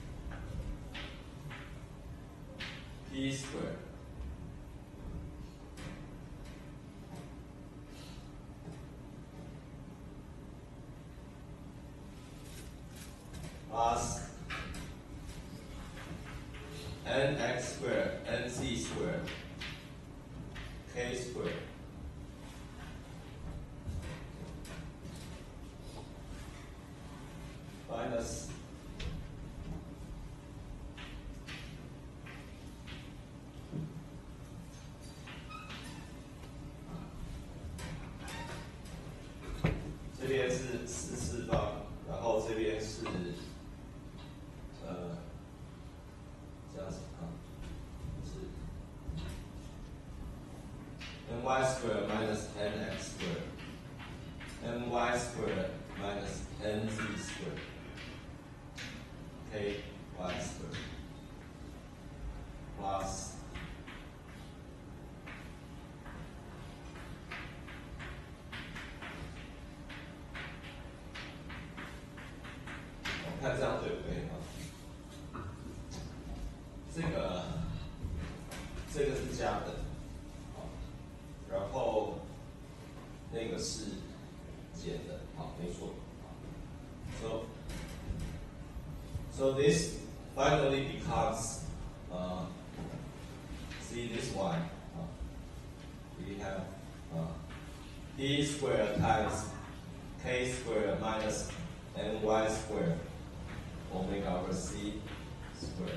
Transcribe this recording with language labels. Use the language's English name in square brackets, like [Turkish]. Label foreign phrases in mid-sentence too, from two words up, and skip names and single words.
[English] p squared plus nx squared nz squared k squared minus [Chinese] 这边是4次方，然后这边是这样子啊，是 [English] ny squared minus nx squared ny squared minus nz squared ky squared [Chinese] plus 看这样对不对啊？这个是加的，好，然后那个是减的，好，没错。 [English] So this finally becomes see this one. We have p squared times k squared minus ny squared omega over c squared.